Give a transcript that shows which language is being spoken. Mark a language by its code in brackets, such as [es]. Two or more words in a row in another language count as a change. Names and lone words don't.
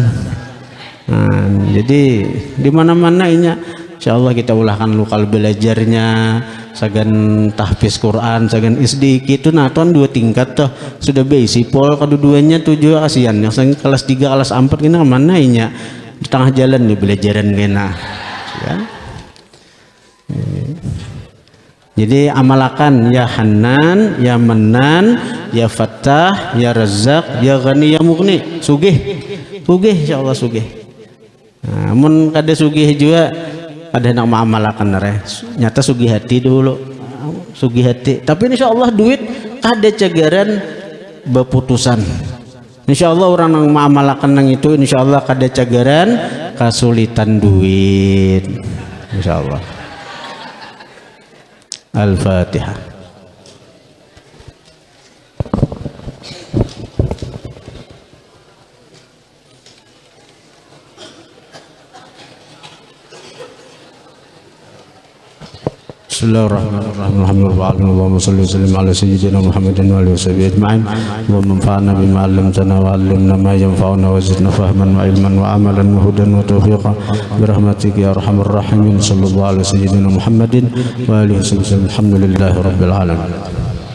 [bjn] Jadi di mana-mana ini insyaallah kita ulahkan lokal belajarnya sagan tahfiz Quran sagan SD gitu nah tuan 2 tingkat tuh sudah basic pol kedua-duanya tujuh kasihan yang kelas 3 kelas 4 kena kemana ini di tengah jalan nih belajaran kena ya. Jadi amalakan [ar] يا حنان يا منان يا فتاح يا رزاق يا غني يا مغني [bjn] sugih insyaallah sugih. Namun kada sugih juga ada nak mengamalkan nyata sugih hati dulu sugih hati, tapi insyaallah duit kada cagaran beputusan. Insyaallah orang yang mengamalkan nang itu insyaallah kada cagaran kesulitan duit insyaallah. Al-Fatihah. [ar] بسم الله الرحمن الرحيم. الحمد لله اللهم صل وسلم على سيدنا محمد وآله وصحبه أجمعين. اللهم انفعنا بما علمتنا وعلمنا ما ينفعنا وزدنا فهما وعلما وعملا وهدى وتوفيقا برحمتك يا أرحم الراحمين. صلى الله على سيدنا محمد وآله وسلم. الحمد لله رب العالمين.